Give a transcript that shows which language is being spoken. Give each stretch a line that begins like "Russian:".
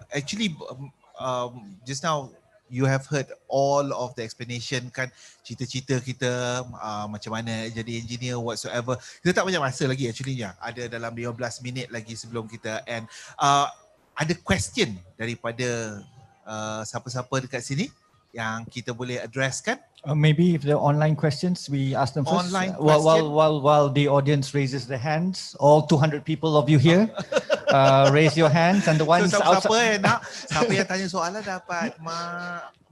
English: Actually, just now you have heard all of the explanation kan,
Malay: cerita-cerita kita macam mana jadi
English: engineer whatsoever.
Malay: Kita tak banyak masa lagi actually ya. Ada dalam 15 minit lagi sebelum kita end. Ada question daripada siapa-siapa dekat sini yang kita boleh addresskan?
English: Maybe if the online questions, we ask them first. Online while the audience raises their hands, all 200 people of you here, raise your hands, and the ones outside.
Malay: Siapa yang tanya soalan dapat mak.